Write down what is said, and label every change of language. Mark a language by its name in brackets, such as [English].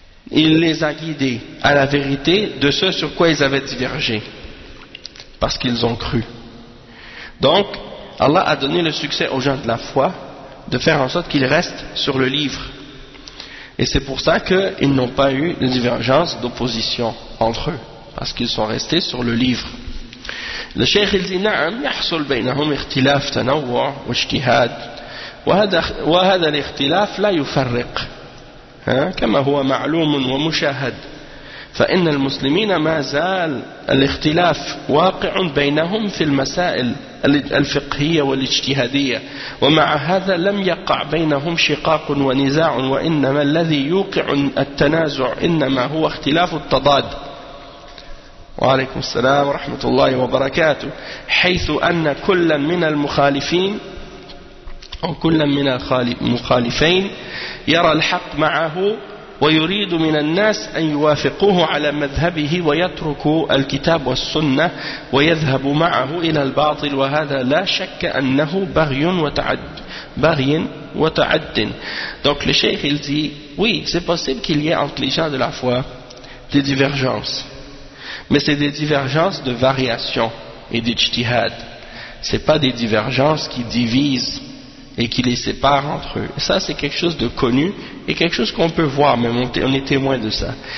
[French] Il les a guidés à la vérité de ce sur quoi ils avaient divergé, parce qu'ils ont cru. Donc, Allah a donné le succès aux gens de la foi de faire en sorte qu'ils restent sur le livre. Et c'est pour ça qu'ils n'ont pas eu de divergence d'opposition entre eux, parce qu'ils sont restés sur le livre. Le Cheikh il dit, [Arabic] « Na'am, yahsul baynahum ikhtilaf tanawwa' wa ijtihad, wa hadha l'ikhtilaf la yufarriq. » كما هو معلوم ومشاهد فإن المسلمين ما زال الاختلاف واقع بينهم في المسائل الفقهية والاجتهادية ومع هذا لم يقع بينهم شقاق ونزاع وإنما الذي يوقع التنازع إنما هو اختلاف التضاد وعليكم السلام ورحمة الله وبركاته حيث أن كل من المخالفين أو كل من المخالفين يرى الحق معه ويريد من الناس أن يوافقوه على مذهبه ويترك الكتاب والسنة ويذهب معه إلى الباطل وهذا لا شك أنه بغي وتعد بغي وتعد. [French] Donc le cheikh il dit, oui, c'est possible qu'il y ait entre les gens de la foi des divergences, mais c'est des divergences de variation et d'ijtihad. C'est pas des divergences qui divisent et qui les sépare entre eux. Ça, c'est quelque chose de connu et quelque chose qu'on peut voir, même on est témoin de ça.